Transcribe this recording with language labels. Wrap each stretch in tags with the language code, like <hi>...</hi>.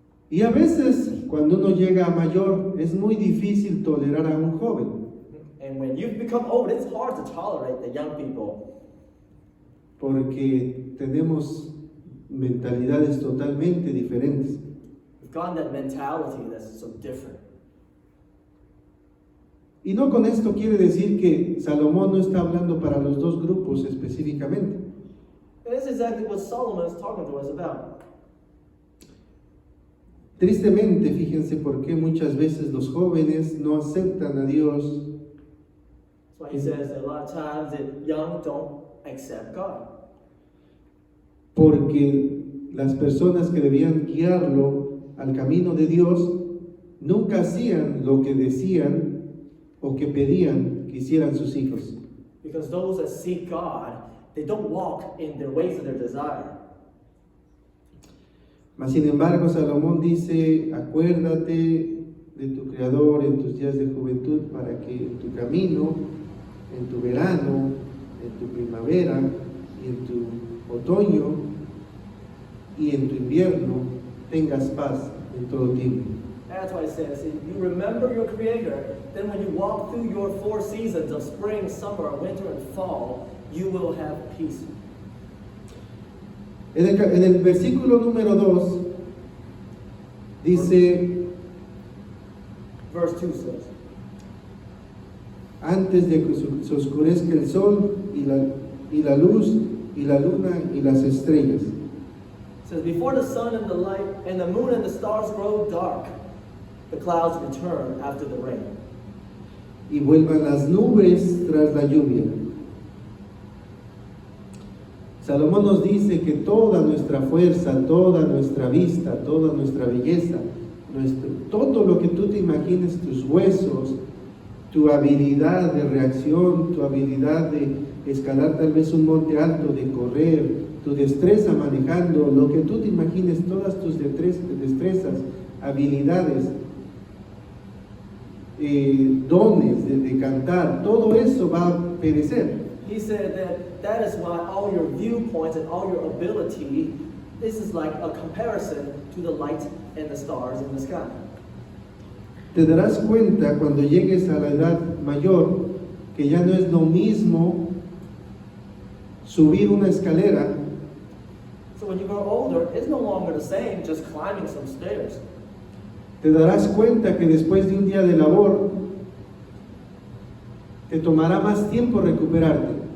<es>Y a veces, cuando uno llega a mayor, es muy difícil tolerar a un joven,</es> <en>And when you've become old, it's hard to tolerate the young people</en> <es>porque tenemos mentalidades totalmente diferentes.</es> <en>We've gotten that mentality that's so different.</en> <es>Y no con esto quiere decir que Salomón no está hablando para los dos grupos específicamente.</es> <en>And that's exactly what Solomon is talking to us about.</en> <es>Tristemente, fíjense por qué muchas veces los jóvenes no aceptan a Dios,</es> <en>That's why he says that a lot of times the young don't accept God.</en> <es>porque las personas que debían guiarlo al camino de Dios nunca hacían lo que decían o que pedían que hicieran sus hijos.</es> <en>Because those that seek God, they don't walk in their ways of their desire.</en> <es>Mas sin embargo, Salomón dice, acuérdate de tu Creador en tus días de juventud para que en tu camino, en tu verano, en tu primavera y en tu otoño y en tu invierno tengas paz en todo tiempo.</es> <en>That's why it says, if you remember your Creator, then when you walk through your 4 seasons of spring, summer, winter, and fall, you will have peace.</en> <es>En el versículo número 2 dice,</es> <en>Verse 2 says,</en> <es>antes de que se oscurezca el sol y la luz y la luna y las estrellas.</es> <en>it says, before the sun and the light and the moon and the stars grow dark, the clouds return after the rain.</en> <es>Y vuelvan las nubes tras la lluvia. Salomón nos dice que toda nuestra fuerza, toda nuestra vista, toda nuestra belleza, todo lo que tú te imagines, tus huesos, tu habilidad de reacción, tu habilidad de escalar tal vez un monte alto, de correr, tu destreza manejando, lo que tú te imagines, todas tus destrezas, habilidades, dones de cantar, todo eso va a perecer.</es> <en>He said that is why all your viewpoints and all your ability, this is like a comparison to the light and the stars in the sky.</en> <es>Te darás cuenta cuando llegues a la edad mayor que ya no es lo mismo subir una escalera</es> <en>So when you grow older, it's no longer the same just climbing some stairs.</en> <es>te darás cuenta que después de un día de labor te tomará más tiempo recuperarte.</es>